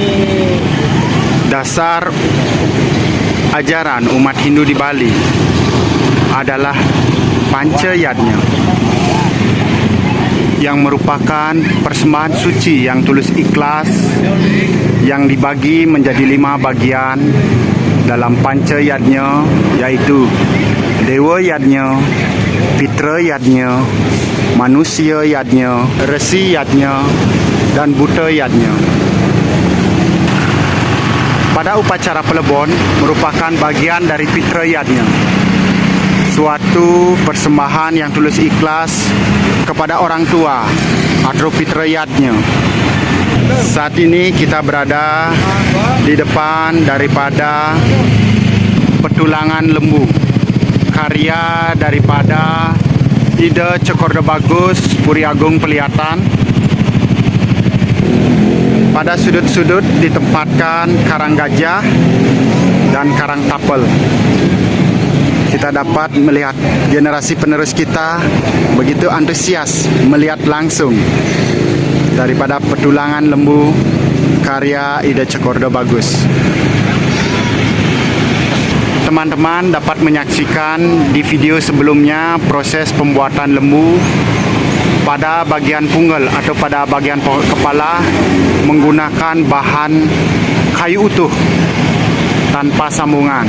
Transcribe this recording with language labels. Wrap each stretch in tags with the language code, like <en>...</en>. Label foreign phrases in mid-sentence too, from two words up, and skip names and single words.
<id>Dasar ajaran umat Hindu di Bali adalah Panca Yadnya, yang merupakan persembahan suci yang tulus ikhlas, yang dibagi menjadi 5 bagian dalam Panca Yadnya, yaitu Dewa Yadnya, Pitra Yadnya, Manusia Yadnya, Resi Yadnya, dan Buta Yadnya. pada upacara pelebon merupakan bagian dari fitriyatnya, suatu persembahan yang tulus ikhlas kepada orang tua atau fitriyatnya. Saat ini kita berada di depan daripada petulangan lembu, karya daripada Ida Cokorda Bagus Puri Agung Pelihatan. Pada sudut-sudut ditempatkan karang gajah dan karang tapel. Kita dapat melihat generasi penerus kita begitu antusias melihat langsung daripada petulangan lembu karya Ida Cokorda Bagus. Teman-teman dapat menyaksikan di video sebelumnya proses pembuatan lembu pada bagian punggal atau pada bagian kepala menggunakan bahan kayu utuh tanpa sambungan.</id>